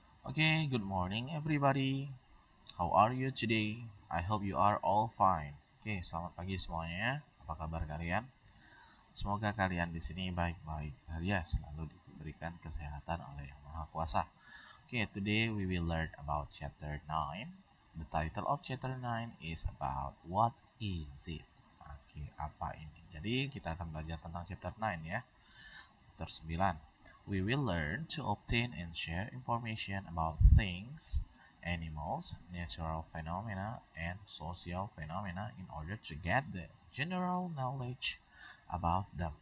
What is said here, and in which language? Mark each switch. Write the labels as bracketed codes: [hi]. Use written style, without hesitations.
[en] Okay, good morning everybody. How are you today? I hope you are all fine. [id] Oke, selamat pagi semuanya. Apa kabar kalian? Semoga kalian di sini baik-baik saja, selalu diberikan kesehatan oleh Yang Maha Kuasa. [en] Okay, today we will learn about chapter 9. The title of chapter 9 is about what is it? [id] Oke, apa ini? Jadi kita akan belajar tentang chapter 9 ya. Chapter 9. [en] We will learn to obtain and share information about things, animals, natural phenomena, and social phenomena in order to get the general knowledge about them.